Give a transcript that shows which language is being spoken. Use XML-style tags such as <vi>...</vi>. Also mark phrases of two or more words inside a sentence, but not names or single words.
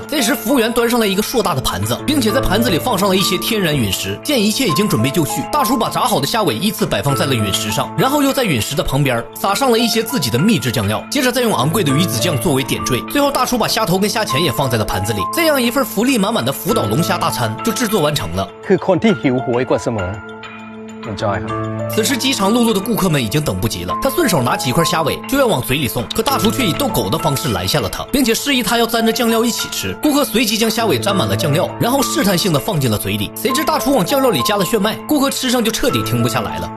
<zh>这时服务员端上来一个硕大的盘子，并且在盘子里放上了一些天然陨石。见一切已经准备就绪，大厨把炸好的虾尾依次摆放在了陨石上，然后又在陨石的旁边撒上了一些自己的秘制酱料，接着再用昂贵的鱼子酱作为点缀。最后大厨把虾头跟虾钳也放在了盘子里，这样一份福利满满的福岛龙虾大餐就制作完成了。</zh> <th>คือคนที่หิวโหยกว่าเสมอ Enjoy ครับ。</th> <zh>此时饥肠辘辘的顾客们已经等不及了，他顺手拿起一块虾尾就要往嘴里送，可大厨却以逗狗的方式拦下了他，并且示意他要沾着酱料一起吃。顾客随即将虾尾沾满了酱料，然后试探性的放进了嘴里。谁知大厨往酱料里加了炫迈，顾客吃上就彻底停不下来了。</zh>